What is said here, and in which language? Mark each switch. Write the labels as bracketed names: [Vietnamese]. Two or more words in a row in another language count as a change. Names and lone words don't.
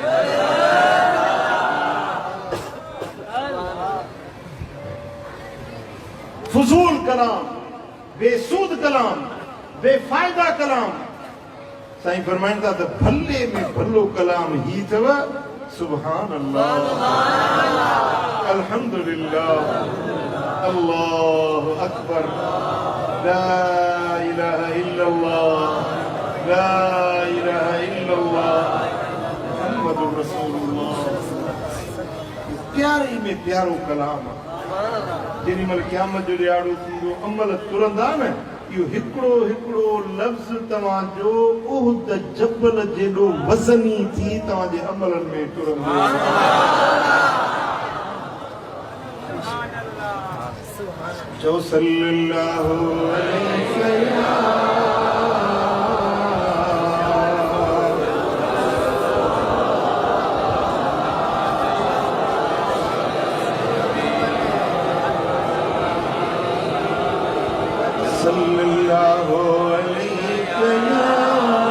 [Sindhi] फुज़ूल कलाम, बेसूद कलाम, बेफ़ाइदा कलाम। साईं फरमाइनि था त भले में भलो कलाम ही अथव [Arabic] سبحان الله، الحمد لله، الله أكبر، لا إله إلا الله، لا إله إلا الله، محمد رسول الله. [Sindhi] प्यारे में प्यारो कलाम जेॾी महिल क़यामत जो ॾियारो थींदो अमल तुरंदा न, इहो हिकिड़ो हिकिड़ो लफ़्ज़ तव्हांजो उहद जबल जेॾो वज़नी थी तव्हांजे अमलनि में तुरंदो। [Arabic] चओ صلى الله عليه وسلم. صلى الله عليه وسلم.